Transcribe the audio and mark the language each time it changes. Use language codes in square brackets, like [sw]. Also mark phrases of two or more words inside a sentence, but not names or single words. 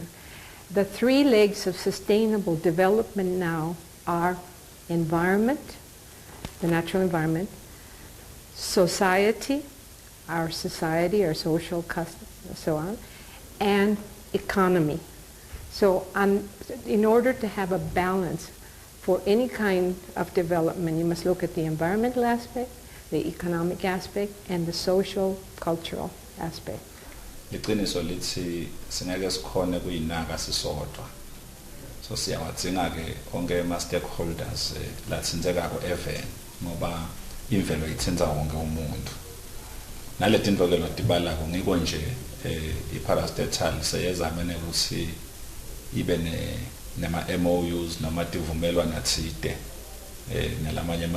[en] The three legs of sustainable development now are environment, the natural environment, society, our social custom, and so on, and economy. So in order to have a balance for any kind of development, you must look at the environmental aspect, the economic aspect, and the social, cultural aspect. [ss] Liqiniso lithi singeke sikhone kuyinaka sisodwa. So siyawadzinga ke onke ama stakeholders latsinzeka ko event ngoba imvelo itsenza wonke umuntu. Naletinto ke lotibala ngiko nje iparastatal seyezamene ukuthi ibe nema MOUs noma tivumelwana tsite nalamanye ama